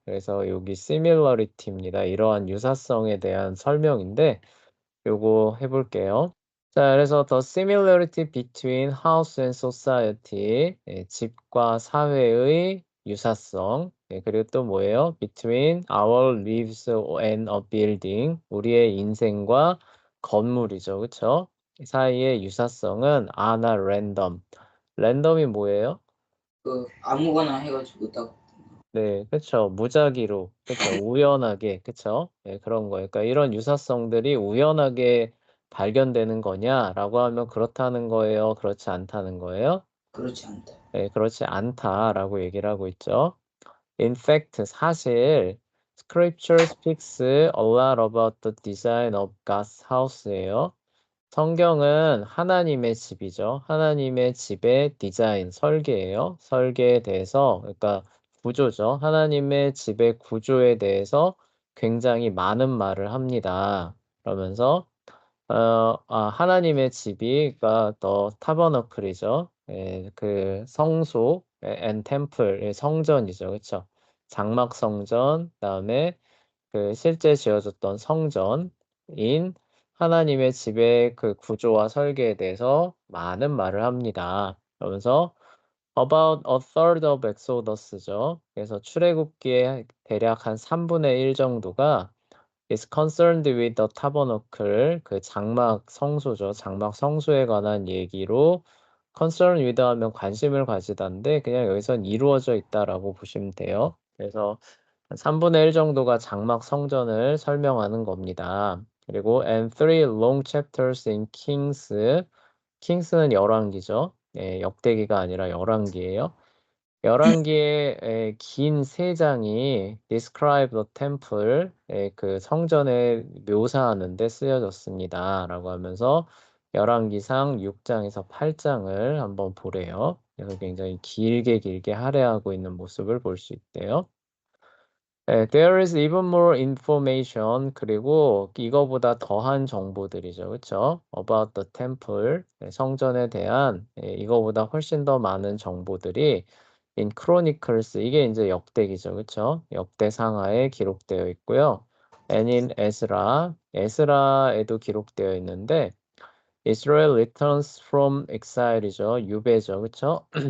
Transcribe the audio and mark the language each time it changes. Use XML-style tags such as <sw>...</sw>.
<ko>그래서 여기 similarity입니다. 이러한 유사성에 대한 설명인데 요거 해볼게요. 자, 그래서</ko> <en>the similarity between house and society,</en> <ko>집과 사회의 유사성, 그리고 또 뭐예요?</ko> <en>between our lives and a building,</en> <ko>우리의 인생과 건물이죠, 그쵸? 사이의 유사성은</ko> <en>are not random.</en> <ko>랜덤이 뭐예요? 그 아무거나 해가지고 딱 네, 그쵸. 무작위로, 그쵸. 우연하게, 그쵸. 네, 그런 거예요. 그러니까 이런 유사성들이 우연하게 발견되는 거냐라고 하면 그렇다는 거예요. 그렇지 않다는 거예요. 그렇지 않다. 네, 그렇지 않다라고 얘기를 하고 있죠.</ko> <en>In fact,</en> <ko>사실</ko> <en>Scripture speaks a lot about the design of God's house예요.</en> <ko>성경은 하나님의 집이죠. 하나님의 집의 디자인, 설계예요. 설계에 대해서, 그러니까 구조죠. 하나님의 집의 구조에 대해서 굉장히 많은 말을 합니다. 그러면서 하나님의 집이 그러니까 더 타버너클이죠. 예, 그 성소,</ko> <en>and temple,</en> <ko>예, 성전이죠. 그렇죠? 장막 성전, 그다음에 그 실제 지어졌던 성전인 하나님의 집의 그 구조와 설계에 대해서 많은 말을 합니다. 그러면서</ko> <en>about a third of Exodus죠.</en> <ko>그래서 출애굽기의 대략 한 3분의 1 정도가</ko> <en>is concerned with the tabernacle,</en> <ko>그 장막 성소죠. 장막 성소에 관한 얘기로</ko> <en>concern with</en> <ko>하면 관심을 가지다인데 그냥 여기선 이루어져 있다라고 보시면 돼요. 그래서 한 3분의 1 정도가 장막 성전을 설명하는 겁니다. 그리고</ko> <en>and three long chapters in Kings.</en> <ko>킹스는 열왕기죠. 예, 역대기가 아니라 열왕기예요. 열왕기의 긴 세 장이</ko> <en>describe the temple,</en> <ko>그 성전을 묘사하는 데 쓰여졌습니다. 라고 하면서 열왕기상 6장에서 8장을 한번 보래요. 그래서 굉장히 길게 할애하고 있는 모습을 볼 수 있대요.</ko> <en>There is even more information.</en> <ko>그리고 이거보다 더한 정보들이죠. 그렇죠?</ko> <en>About the temple.</en> <ko>성전에 대한 이거보다 훨씬 더 많은 정보들이</ko> <en>in Chronicles.</en> <ko>이게 이제 역대기죠. 그렇죠? 역대상하에 기록되어 있고요.</ko> <en>And in Ezra.</en> <ko>에스라에도 기록되어 있는데</ko> <en>Israel returns from exile이죠.</en> <ko>유배죠. 그렇죠?</ko>